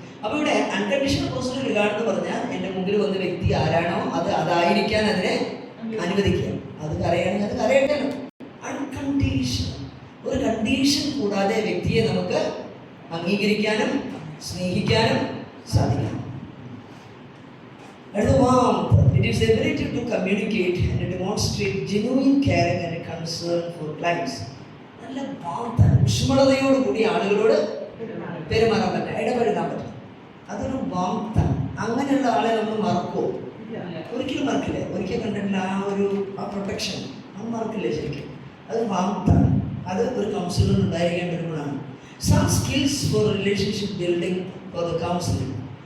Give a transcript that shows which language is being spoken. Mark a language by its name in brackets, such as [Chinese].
[Malayalam] അപ്പോൾ ഇവിടെ unconditional personal regard എന്ന് പറഞ്ഞാൽ എൻ്റെ മുമ്പിൽ വന്ന വ്യക്തി ആരാണോ അതായിരിക്കാൻ അതിനെ അനുവദിക്കുക. അത് കരയണമെങ്കിൽ അത് കരയട്ടെ. അൺകണ്ടീഷൻ, ഒരു കണ്ടീഷൻ കൂടാതെ വ്യക്തിയെ നമുക്ക് അംഗീകരിക്കാനും സ്നേഹിക്കാനും സാധിക്കണം. അടുത്ത warmth. [English] It is the ability to communicate and demonstrate genuine caring and concern for clients. [Malayalam] നല്ല വാർത്താണ്, ഊഷ്മളതയോടുകൂടി ആളുകളോട് പെരുമാറാൻ പറ്റും, ഇടപെടാൻ പറ്റും. അതൊരു വാർത്താണ്. അങ്ങനെയുള്ള ആളെ നമ്മൾ മറക്കുമോ? ഒരിക്കലും മറക്കില്ല. ഒരിക്കൽ കണ്ടിട്ടുള്ള ആ പ്രൊട്ടക്ഷൻ അത് മറക്കില്ല ശരിക്കും. അത് വാർത്താണ്. അത് ഒരു കൗൺസിലർ ഉണ്ടായിരിക്കാൻ പറ്റുമ്പോഴാണ്. [English] Some skills for relationship building for the counselling.